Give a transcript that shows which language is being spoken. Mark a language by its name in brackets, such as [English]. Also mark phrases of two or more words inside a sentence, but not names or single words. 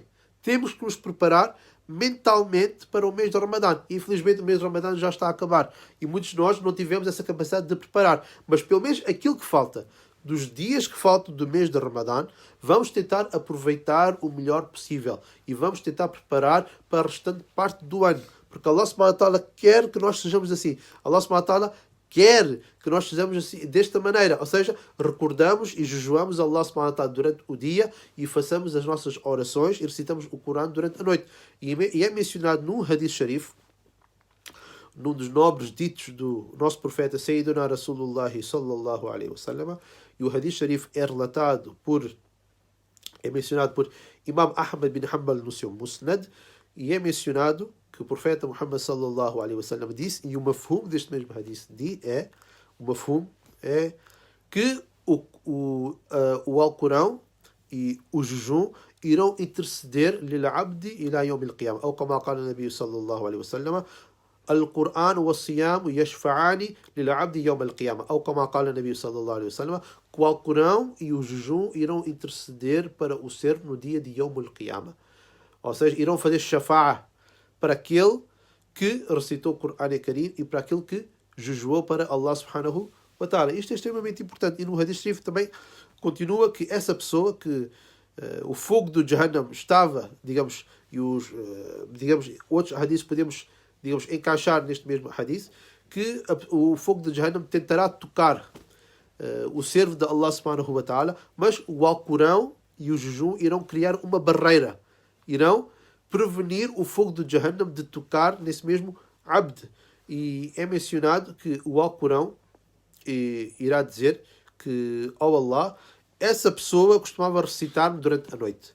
[Portuguese] Temos que nos preparar mentalmente para o mês de Ramadã. Infelizmente o mês de Ramadã já está a acabar. E muitos de nós não tivemos essa capacidade de preparar. Mas pelo menos aquilo que falta, dos dias que faltam do mês de Ramadã, vamos tentar aproveitar o melhor possível. E vamos tentar preparar para a restante parte do ano. Porque [Arabic] الله سبحانه وتعالى [Portuguese] quer que nós sejamos assim. [Arabic] الله سبحانه وتعالى [Portuguese] quer que nós sejamos assim, desta maneira. Ou seja, recordamos e jejuamos [Arabic] الله سبحانه وتعالى [Portuguese] durante o dia e façamos as nossas orações e recitamos o Corão durante a noite. E é mencionado num [Arabic] حديث شريف, [Portuguese] num dos nobres ditos do nosso profeta Sayyidina Rasulullah [Arabic] صلى الله عليه وسلم, [Portuguese] e o [Arabic] حديث شريف [Portuguese] é mencionado por Imam Ahmad bin Hanbal no seu Musnad, e é mencionado que o profeta Muhammad [Arabic] صلى الله عليه وسلم [Portuguese] disse, e o mafhum deste mesmo hadith é que o Alcorão e o jejum irão interceder [Arabic] للعبد إلى يوم القيامة, [Portuguese] ou como qala o Nabi [Arabic] صلى الله عليه وسلم, القرآن والصيام يشفعان للعبد يوم القيامة أو كما قال النبي صلى الله عليه وسلم, [Portuguese] que o Alcorão e o jejum irão interceder para o ser no dia de [Arabic] يوم القيامة. [Portuguese] Ou seja, irão fazer shafa'a para aquele que recitou o Corão e Karim e para aquele que jejuou para [Arabic] الله سبحانه وتعالى. [Portuguese] Isto é extremamente importante. E no [Arabic] حديث شريف [Portuguese] também continua que essa pessoa que o fogo do Jahannam estava, digamos, e os outros hadiths podemos encaixar neste mesmo hadith, que o fogo de Jahannam tentará tocar o servo de [Arabic] الله سبحانه وتعالى, [Portuguese] mas o Alcorão e o jejum irão criar uma barreira, irão prevenir o fogo de Jahannam de tocar nesse mesmo abd. E é mencionado que o Alcorão irá dizer que, ao Allah, essa pessoa costumava recitar-me durante a noite.